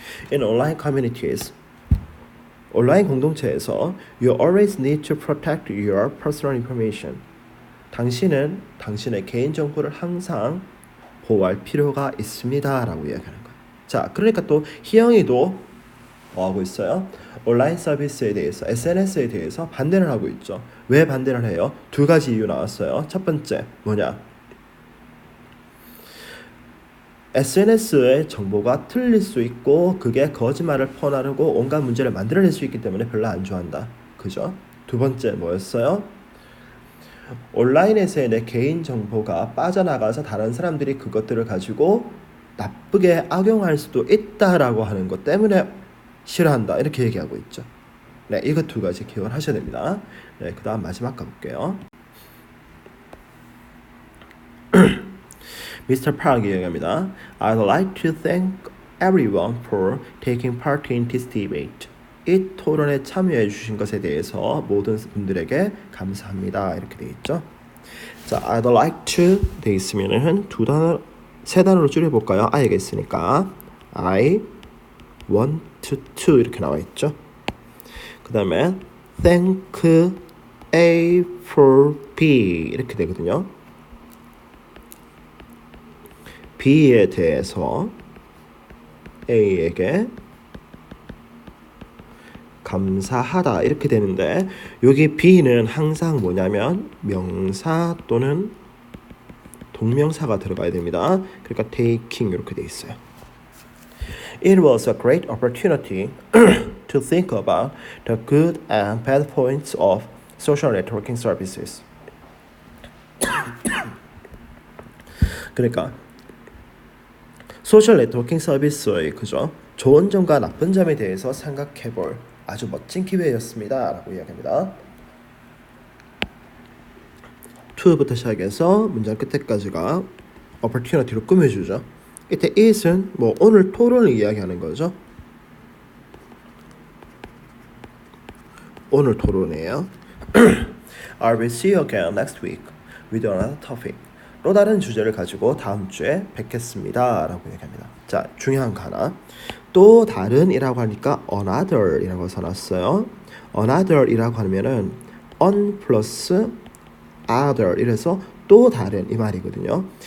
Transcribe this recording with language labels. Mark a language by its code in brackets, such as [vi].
[en] In online communities, [ko] 온라인 공동체에서 [en] you always need to protect your personal information. [ko] 당신은 당신의 개인 정보를 항상 보호할 필요가 있습니다라고 이야기하는 거예요. 자, 그러니까 또 희영이도 뭐 하고 있어요? 온라인 서비스에 대해서, SNS에 대해서 반대를 하고 있죠. 왜 반대를 해요? 두 가지 이유 나왔어요. 첫 번째 뭐냐? SNS의 정보가 틀릴 수 있고 그게 거짓말을 퍼나르고 온갖 문제를 만들어낼 수 있기 때문에 별로 안 좋아한다. 그죠? 두 번째 뭐였어요? 온라인에서의 내 개인 정보가 빠져나가서 다른 사람들이 그것들을 가지고 나쁘게 악용할 수도 있다라고 하는 것 때문에 싫어한다. 이렇게 얘기하고 있죠. 네, 이거 두 가지 기억을 하셔야 됩니다. 네, 그 다음 마지막 가볼게요. [en] Mr. [ko] Park 이야기합니다. [en] I'd like to thank everyone for taking part in this debate. [ko] 이 토론에 참여해 주신 것에 대해서 모든 분들에게 감사합니다. 이렇게 되어 있죠. 자, [en] I'd like to [ko] 돼 있으면은 두 단어, 세 단어로 줄여볼까요? I가 있으니까 [en] I want to [ko] 이렇게 나와 있죠. 그 다음에 [en] thank A for B [ko] 이렇게 되거든요. B에 대해서 A에게 감사하다 이렇게 되는데 여기 B는 항상 뭐냐면 명사 또는 동명사가 들어가야 됩니다. 그러니까 taking 이렇게 돼 있어요. [en] It was a great opportunity to think about the good and bad points of social networking services. [ko] 그러니까 소셜 네트워킹 서비스의 그죠? 좋은 점과 나쁜 점에 대해서 생각해볼 아주 멋진 기회였습니다. 라고 이야기합니다. 2부터 시작해서 문장 끝에까지가 opportunity로 꾸며주죠. 이때 it은 뭐 오늘 토론을 이야기하는 거죠. 오늘 토론이에요. [en] I will see you again next week with another topic. [ko] 또 다른 주제를 가지고 다음 주에 뵙겠습니다. 라고 얘기합니다. 자, 중요한 거 하나. 또 다른이라고 하니까 another이라고 써놨어요. another이라고 하면은 on 플러스 other 이래서 또 다른 이 말이거든요.